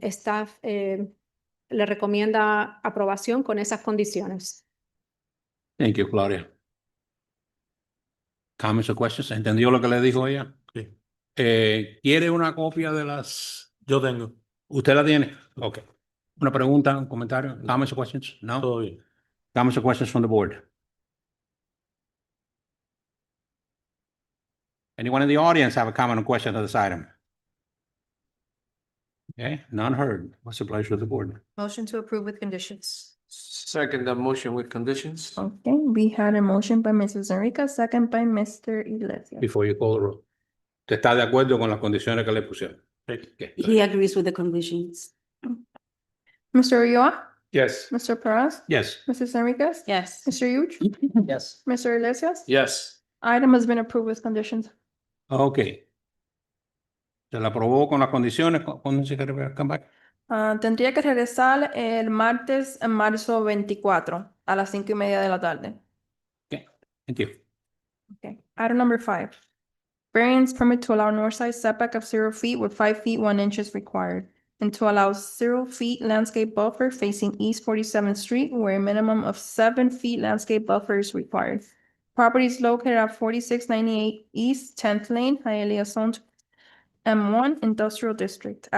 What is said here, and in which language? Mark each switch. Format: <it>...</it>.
<es>Staff le recomienda aprobación con esas condiciones.</es> <en>Thank you, Claudia. Comments or questions?</en> <es>¿Entendió lo que le dijo ella? Sí. ¿Quiere una copia de las? Yo tengo, ¿Usted la tiene? Ok. ¿Una pregunta, un comentario?</es> <en>Comments or questions? No?</en> <es>todo bien.</es> <en>Comments or questions from the board? Anyone in the audience have a comment or question on this item? Okay, none heard. What's the pleasure of the board? Motion to approve with conditions. Second the motion with conditions. Okay, we had a motion by Mrs. Enrica, second by Mr. Iglesias. Before you call the roll.</en> <es>¿Usted está de acuerdo con las condiciones que le pusieron?</es> <en>Okay. He agrees with the conditions. Mr. Ulloa, Yes. Mr. Perez, Yes. Mrs. Enriquez, Yes. Mr. Yuch, Yes. Mr. Iglesias. Yes. Item has been approved with conditions. Okay.</en> <es>Se la aprobó con las condiciones. ¿Cuándo se quiere</es> <en>come back?</en> <es>Tendría que regresar el martes, en marzo 24, a las 5:30 de la tarde.</es> <en>Okay, thank you. Okay. Item number 5. Variance permit to allow north side setback of 0 feet with 5 feet 1 inches required, and to allow 0 feet landscape buffer facing East 47th Street where a minimum of 7 feet landscape buffer is required. Property is located at 4698 East 10th Lane, Hialeah Zone M1 Industrial District.</en>